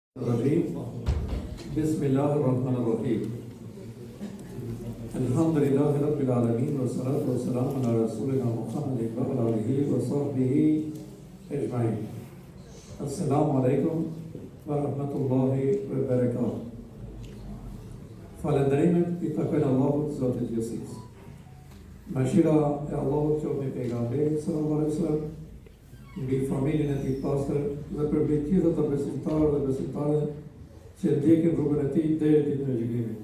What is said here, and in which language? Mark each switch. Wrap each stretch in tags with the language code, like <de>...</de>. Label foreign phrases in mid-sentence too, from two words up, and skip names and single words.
<ar>الرجيم بسم الله الرحمن الرحيم الحمد لله رب العالمين والصلاة والسلام على رسولنا محمد وعلى آله وصحبه أجمعين. السلام عليكم ورحمة الله وبركاته.</ar> <sq>Falënderimet I takojnë Allahut Zotit Gjithësisë. Mëshira e Allahut qoftë mbi pejgamberin</sq> <ar>صلى الله عليه وسلم,</ar> <sq>mbi familjen e tij pastër dhe për mbi gjithë të besimtarë dhe besimtare që ndjekin rrugën e tij deri ditën e gjykimit.</sq>